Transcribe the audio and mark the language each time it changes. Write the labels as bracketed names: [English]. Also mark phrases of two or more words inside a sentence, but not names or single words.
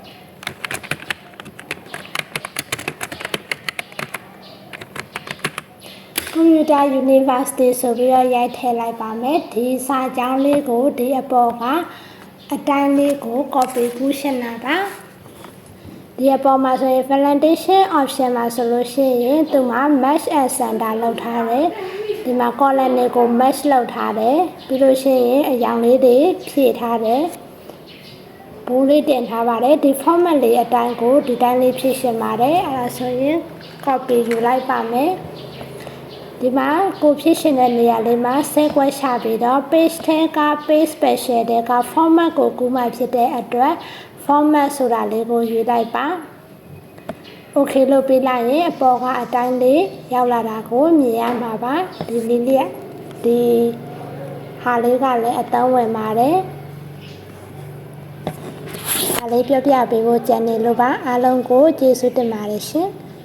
[Burmese] Computer University ဆိုပြီးတော့ရိုက်ထည့်လိုက်ပါမယ်ဒီစာကြောင်းလေးကိုဒီအပေါ်ကအတိုင်းလေးကို copy ကူးရှင်းတာပါဒီအပေါ်မှာဆိုရင် [English] validation option [Burmese] မှာဆိုလို့ရှိ ရင်သူမှာ [English] match and center [Burmese] လောက်ထားတယ်ဒီမှာ column တွေကို match လောက်ထားတယ်ပြီးလို့ရှိရင်အရောင်လေးတွေဖြည့်ထားတယ်ဘိုး လေးတင်ထားပါတယ်ဒီ format လေးအတိုင်းကိုဒီတိုင်းလေးဖြည့်ရှင်းပါတယ်အဲ့ဒါဆိုရင် copy ယူ လိုက်ပါမယ်ဒီမှာကိုဖြစ်ရှင်တဲ့နေရာလေးမှာဆက်ကွက်ချပြီးတော့ page ထဲက [English] page special [Burmese] တဲ့က format ကိုကူးမှဖြစ်တဲ့အတွက် format ဆိုတာလေးကိုယူလိုက်ပါ okay လို့ပြလိုက်ရင်အပေါ်ကအတိုင်းလေးရောက်လာတာကိုမြင်ရမှာပါဒီလေးလေးဒီဟာလေးကလည်းအသုံးဝင်ပါတယ်ဒါလေးပြောပြပေးဖို့ကြံနေလို့ပါအားလုံးကိုကျေးဇူးတင်ပါတယ်ရှင်